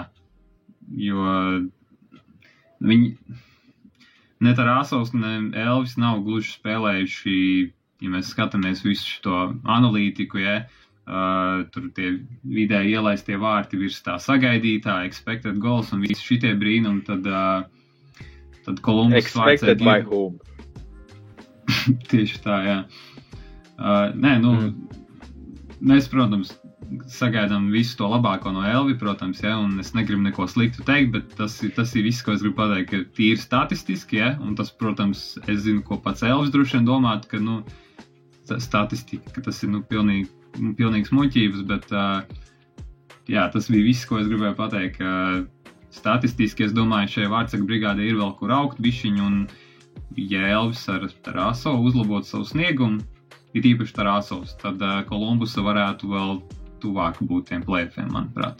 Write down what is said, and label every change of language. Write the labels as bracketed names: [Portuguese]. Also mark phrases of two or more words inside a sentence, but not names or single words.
[Latvian] Jo viņi, ne Tarasovs, ne Elvis nav gluži spēlējuši, ja mēs skatāmies visu šo analītiku, tur tie vidēji ielaistie vārti virs tā sagaidītā, [English] expected goals [Latvian] un visi šitie brīnumi, tad Kolumbus [English] expected by whom? [Latvian] Tieši tā, jā. Mēs, protams, sagaidām visu to labāko no Elvi, protams, un es negribu neko sliktu teikt, bet tas ir viss, ko es gribu pateikt, ka tīri statistiski, un tas, protams, es zinu, ko pats Elvis droši vien domātu, ka statistika, ka tas ir, pilnīgs muļķības, bet, tas bija viss, ko es gribēju pateikt, ka statistiski, es domāju, šajā vārtsarga brigādē ir vēl kur augt bišķiņu, un ja Elvis ar Tarasovu uzlabot savu sniegumu, ir īpaši Tarasovs, tad Kolumbusa varētu vēl tuvāk būt tiem play-offiem, manuprāt.